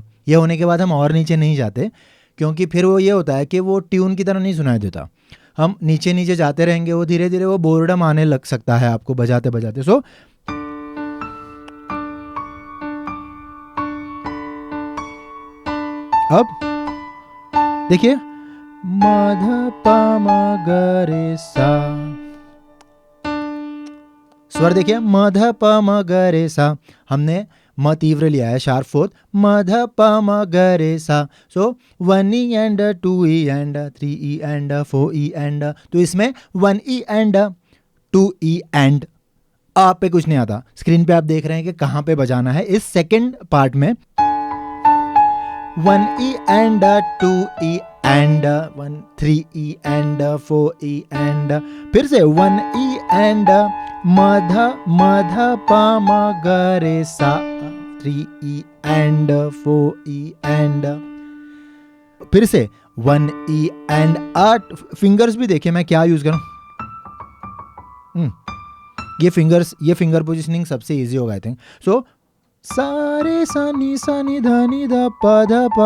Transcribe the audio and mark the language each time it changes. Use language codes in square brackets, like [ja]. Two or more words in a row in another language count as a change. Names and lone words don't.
[hi] ये होने के बाद हम और नीचे नहीं जाते, क्योंकि फिर वो ये होता है कि वो ट्यून की तरह नहीं सुनाई देता। हम नीचे नीचे जाते रहेंगे, वो धीरे धीरे वो बोर्डम आने लग सकता है आपको बजाते बजाते। सो अब देखिए, म ध प म ग रे सा, स्वर देखिए, म ध प म ग रे सा, हमने म तीव्र लिया है, [en] sharp fourth, [hi] म ध प म ग रे सा। [en] So 1E and 2E and 3E and 4E and, [hi] तो इसमें [en] 1E and 2E and, [hi] आप पे कुछ नहीं आता। स्क्रीन पे आप देख रहे हैं कि कहाँ पे बजाना है। इस [en] second part [hi] में [en] 1E and 2E and 3E and 4E and, [hi] फिर से [en] 1E and [hi] म ध प म ग रे सा, [en] 3E and 4E and, [hi] फिर से [en] 1E and [hi] 8 फिंगर्स भी देखिए मैं क्या यूज करूं। ये [en] finger positioning [hi] सबसे इजी होगा [en] I think. [hi] सो सा रे सा नी ध प।